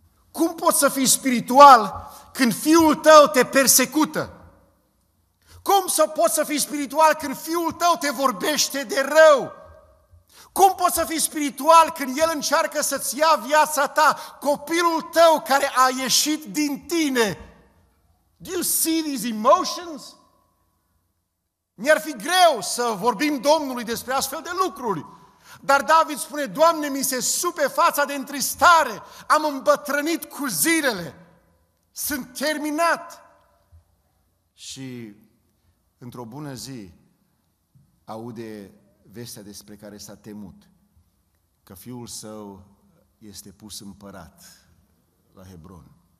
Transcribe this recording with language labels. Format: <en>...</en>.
<ro>Cum poți să fii spiritual când fiul tău te persecută? Cum poți să fii spiritual când fiul tău te vorbește de rău? Cum poți să fii spiritual când el încearcă să-ți ia viața ta, copilul tău care a ieșit din tine?</ro> <en>Do you see these emotions?</en> <ro>Mi-ar fi greu să vorbim Domnului despre astfel de lucruri. Dar David spune, Doamne, mi se supe fața de întristare, am îmbătrânit cu zilele, sunt terminat. Și într-o bună zi aude vestea despre care s-a temut, că fiul său este pus împărat la Hebron.</ro>